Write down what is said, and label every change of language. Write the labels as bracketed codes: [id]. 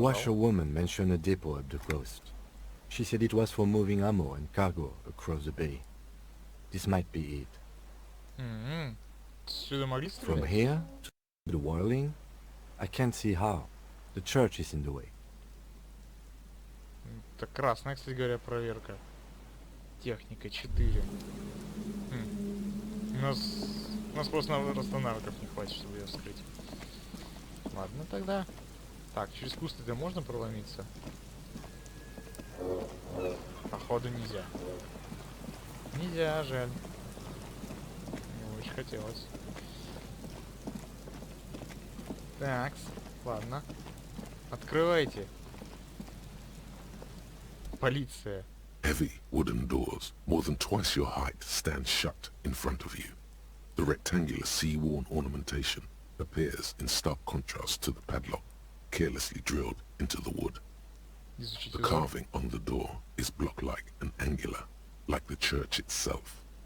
[en] washerwoman mentioned a depot up the coast. She said it was for moving ammo and cargo across the bay. This might be it. [ru] Сюда могли [en] From [ru] стрелять? [en] here to the whirling, I can't see how. The church is in the way. [ru] Это красная, кстати говоря, проверка. Техника 4. У нас просто навыков не хватит, чтобы ее вскрыть. Ладно, тогда. Так, через кусты-то можно проломиться? Походу нельзя. Нельзя, жаль. Не очень хотелось. Так, ладно. Открывайте. Полиция. [en] Heavy wooden doors, more than twice your height, stand shut in front of you. The rectangular sea-worn ornamentation appears in stark contrast to the padlock, carelessly drilled into the wood. [ru] Изучите [en] The [ru] узор. [en] carving on the door is block-like and angular, like the church itself.